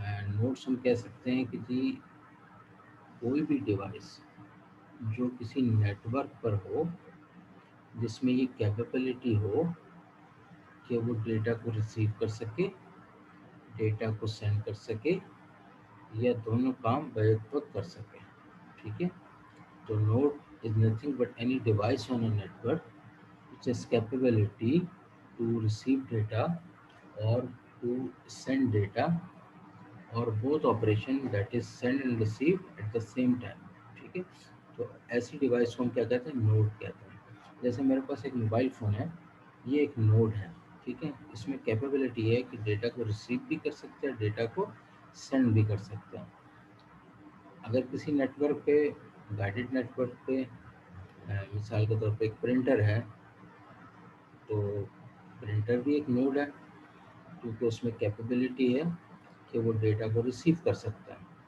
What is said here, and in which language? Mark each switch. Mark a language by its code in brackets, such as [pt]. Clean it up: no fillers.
[hi] Nodes हम कह सकते हैं कि जी कोई भी डिवाइस जो किसी नेटवर्क पर हो जिसमें ये कैपेबिलिटी हो कि वो डेटा को रिसीव कर सके, डेटा को सेंड कर सके, या दोनों काम बैक वक्त कर सके। [en] ठीक है, तो node is nothing but any device on a network which has capability to receive data or to send data or both operation, that is send and receive at the same time। [hi] ठीक है, तो ऐसी device को हम क्या कहते हैं, node कहते हैं। जैसे मेरे पास एक मोबाइल फ़ोन है, ये एक नोड है। ठीक है, इसमें कैपेबिलिटी है कि डेटा को रिसीव भी कर सकते हैं, डेटा को सेंड भी कर सकते हैं। अगर किसी नेटवर्क पे, गाइडेड नेटवर्क पे, मिसाल के तौर पे एक प्रिंटर है, तो प्रिंटर भी एक नोड है क्योंकि उसमें कैपेबिलिटी है कि वो डेटा को रिसीव कर सकता है।